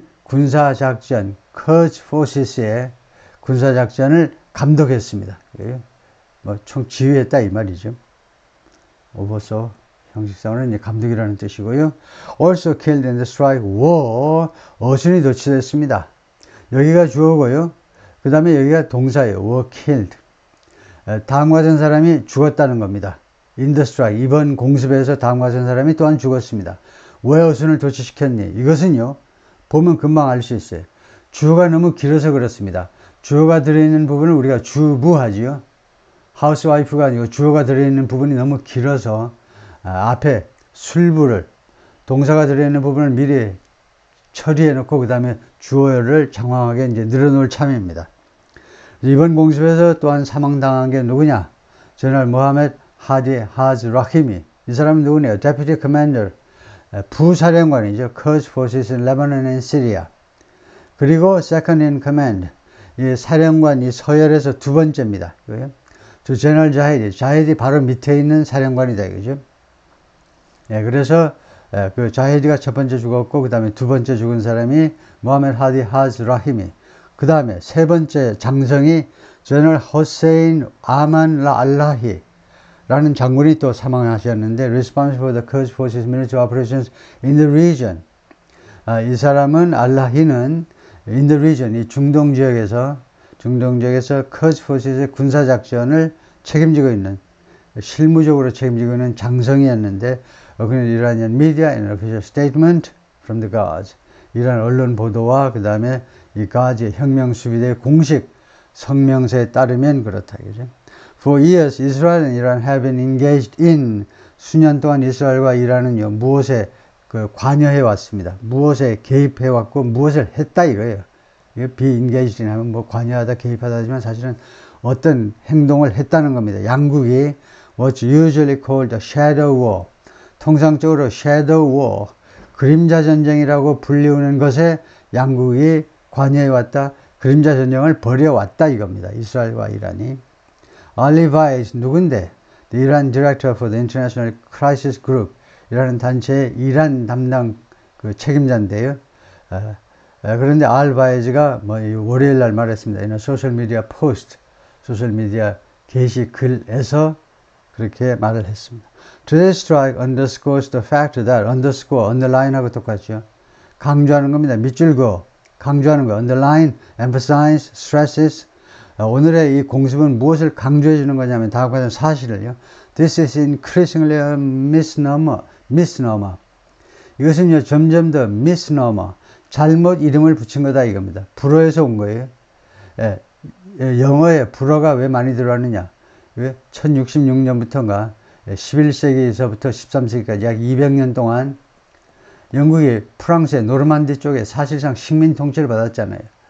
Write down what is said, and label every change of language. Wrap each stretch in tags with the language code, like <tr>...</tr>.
<ko>군사작전, Quds Forces의 군사작전을 감독했습니다. 뭐 총 지휘했다 이 말이죠. oversaw 형식상으로는 감독이라는 뜻이고요.</ko> <en>also killed in the strike war,</en> <ko>어순이 도취됐습니다. 여기가 주어고요. 그 다음에 여기가 동사예요.</ko> <en>were killed.</en> <ko>다음과 같은 사람이 죽었다는 겁니다.</ko> <en>in the strike,</en> <ko>이번 공습에서 다음과 같은 사람이 또한 죽었습니다. 왜 어순을 도취시켰니? 이것은요, 보면 금방 알 수 있어요. 주어가 너무 길어서 그렇습니다. 주어가 들어있는 부분을 우리가 주부하지요. 하우스와이프가 아니고 주어가 들어있는 부분이 너무 길어서 앞에 술부를, 동사가 들어있는 부분을 미리 처리해 놓고 그 다음에 주어를 장황하게 이제 늘어놓을 참입니다. 이번 공습에서 또한 사망당한 게 누구냐? 제너럴 모하메드 하디 하즈 라히미. 이 사람은 누구냐?</ko> <en>Deputy Commander,</en> <ko>부사령관이죠.</ko> <en>Quds Forces in Lebanon and Syria.</en> <ko>그리고</ko> <en>Second in Command,</en> <ko>이 사령관, 이 서열에서 두 번째입니다. 저 제너럴 자헤디, 자헤디 바로 밑에 있는 사령관이다 이거죠. 예, 그래서 그 자헤디가 첫 번째 죽었고 그 다음에 두 번째 죽은 사람이 모하메드 하디 하즈 라히미. 그 다음에 세 번째 장성이 제너럴 호세인 아만 라 알라히 라는 장군이 또 사망하셨는데</ko> <en>responsible for the Quds Forces military operations in the region.</en> <ko>이 사람은 알라히는</ko> <en>in the region,</en> <ko>이 중동 지역에서 Quds Forces의 군사작전을 책임지고 있는, 실무적으로 책임지고 있는 장성이었는데, 그는</ko> <en>Iranian media and official statement from the Guards.</en> <ko>이란 언론 보도와 그 다음에 이 가즈의 혁명수비대의 공식 성명서에 따르면 그렇다. 그죠?</ko> <en>For years, Israel and Iran have been engaged in,</en> <ko>수년 동안 이스라엘과 이란은요, 무엇에 관여해 왔습니다. 무엇에 개입해 왔고, 무엇을 했다 이거예요.</ko> <en>be engaged in</en> <ko>하면 뭐 관여하다, 개입하다지만 사실은 어떤 행동을 했다는 겁니다. 양국이</ko> <en>what's usually called a shadow war,</en> <ko>통상적으로 shadow war, 그림자 전쟁이라고 불리우는 것에 양국이 관여해 왔다, 그림자 전쟁을 벌여왔다 이겁니다. 이스라엘과 이란이.</ko> <en>Ali Vaez</en> <ko>누군데?</ko> <en>The Iran Director for the International Crisis Group</en> <ko>이라는 단체의 이란 담당 그 책임자인데요. 그런데 알 바에즈가 뭐 월요일 날 말했습니다. 이런 소셜 미디어 포스트, 소셜 미디어 게시 글에서 그렇게 말을 했습니다.</ko> <en>Today's strike underscores the fact that, underscore, underline</en> <ko>하고 똑같죠. 강조하는 겁니다. 밑줄 그어, 강조하는 거.</ko> <en>underline, emphasize, stresses.</en> <ko>오늘의 이 공습은 무엇을 강조해 주는 거냐면 다음과 같은 사실을요.</ko> <en>This is increasingly a misnomer. misnomer.</en> <ko>이것은요, 점점 더 misnomer. 잘못 이름을 붙인 거다 이겁니다. 불어에서 온 거예요. 영어에 불어가 왜 많이 들어왔느냐. 왜? 1066년부터인가 11세기에서부터 13세기까지 약 200년 동안 영국이 프랑스의 노르만디 쪽에 사실상 식민 통치를 받았잖아요.</ko>